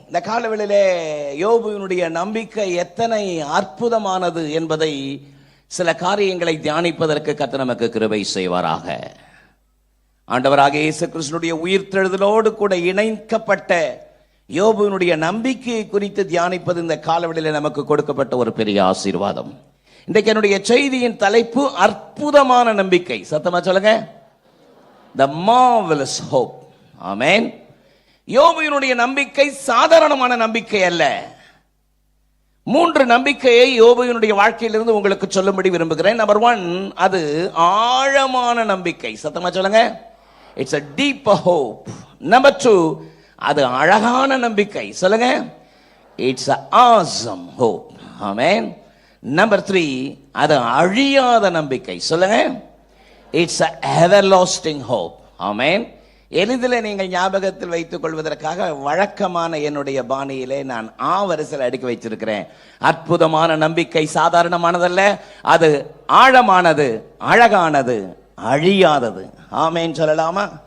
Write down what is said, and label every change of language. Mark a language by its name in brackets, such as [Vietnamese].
[Tamil] இந்த காலவெளியிலே யோபுவினுடைய நம்பிக்கை எத்தனை அற்புதமானது என்பதை சில காரியங்களை தியானிப்பதற்கு கர்த்தர் நமக்கு கிருபை செய்வாராக. ஆண்டவராகிய இயேசு கிறிஸ்துவினுடைய உயிர்த்தெழுதலோடு கூட இணைக்கப்பட்ட யோபுவினுடைய நம்பிக்கையை குறித்து தியானிப்பது இந்த காலவெளியிலே நமக்கு கொடுக்கப்பட்ட ஒரு பெரிய ஆசீர்வாதம். இன்றைக்கு என்னுடைய செய்தியின் தலைப்பு அற்புதமான நம்பிக்கை. சத்தமா சொல்லுங்க, [English] the marvelous hope. [Tamil] ஆமென். யோபுவினுடைய நம்பிக்கை சாதாரணமான நம்பிக்கை அல்ல. 3 நம்பிக்கையை யோபுவினுடைய வாழ்க்கையிலிருந்து உங்களுக்கு சொல்லும்படி விரும்புகிறேன். நம்பர் 1, அது ஆழமான நம்பிக்கை. சத்தமா சொல்லுங்க, [English] It's a deeper hope. [Tamil] Number 2, அது அழகான நம்பிக்கை. சொல்லுங்க, [English] It's a awesome hope. [Tamil] Amen. Number 3, அது அழியாத நம்பிக்கை. சொல்லுங்க, [English] It's a everlasting hope. [Tamil] ஆமென். எளிதில் நீங்கள் ஞாபகத்தில் வைத்துக் கொள்வதற்காக வழக்கமான என்னுடைய பாணியிலே நான் வரிசையில் அடுக்கி வைத்திருக்கிறேன். அற்புதமான நம்பிக்கை சாதாரணமானதல்ல, அது ஆழமானது, அழகானது, அழியாதது. ஆமென் சொல்லலாமா?